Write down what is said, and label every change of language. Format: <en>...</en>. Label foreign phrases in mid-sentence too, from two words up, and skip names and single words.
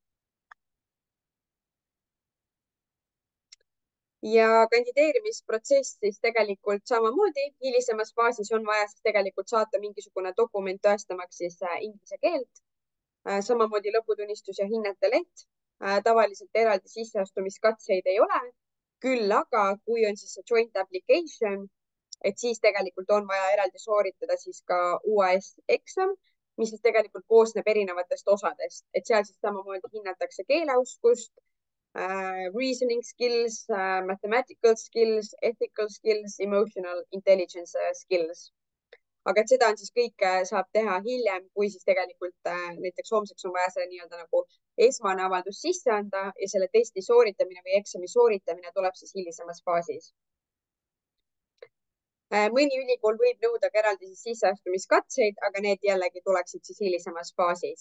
<et>Ja kandideerimisprotsess siis tegelikult samamoodi hilisemas faasis on vaja siis tegelikult saata mingisugune dokument tõestamaks siis inglise keelt. Samamoodi lõputunnistus ja hinnete leht. Tavaliselt eraldi sisseastumiskatseid ei ole. Küll aga kui on siis see</et> <en>joint application,</en> <et>et siis tegelikult on vaja eraldi sooritada siis ka UAS eksam, mis siis tegelikult koosneb erinevatest osadest, et seal siis samamoodi hinnatakse keeleoskust,</et> <en>reasoning skills, mathematical skills, ethical skills, emotional intelligence skills.</en> <et>Aga et seda on siis kõike saab teha hiljem, kui siis tegelikult näiteks homseks on vaja selle nii-öelda nagu esmane avaldus sisse anda ja selle testi sooritamine või eksami sooritamine tuleb siis hilisemas faasis. Mõni ülikool võib nõuda ka eraldi siis sisseastumiskatseid, aga need jällegi tuleksid siis hilisemas faasis.</et>